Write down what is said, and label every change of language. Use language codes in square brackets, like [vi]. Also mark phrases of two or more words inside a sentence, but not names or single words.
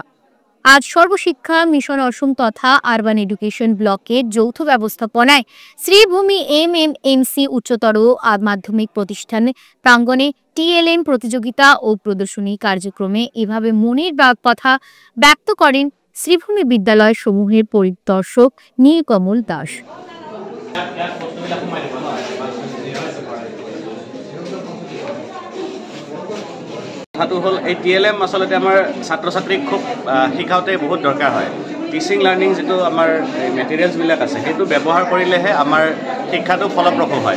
[bn] আজ সর্বশিক্ষা মিশন অসম তথা [en] Urban Education [bn] ব্লকের যৌথ ব্যবস্থাপনায় শ্রীভূমি MMMC উচ্চতর মাধ্যমিক প্রতিষ্ঠান প্রাঙ্গণে TLM প্রতিযোগিতা ও প্রদর্শনী কার্যক্রমে এভাবে মনের কথা ব্যক্ত করেন শ্রীভূমি বিদ্যালয় সমূহের পরিদর্শক নীলকমল দাস। [as] কথাটো হ'ল এই TLM আচলতে আমাৰ ছাত্ৰ ছাত্ৰীক খুব শিকাওঁতে বহুত দৰকাৰ হয়। [en] teaching learning [as] যিটো আমাৰ মেটেৰিয়েলছবিলাক আছে সেইটো ব্যৱহাৰ কৰিলেহে আমাৰ শিক্ষাটো ফলপ্ৰসূ হয়।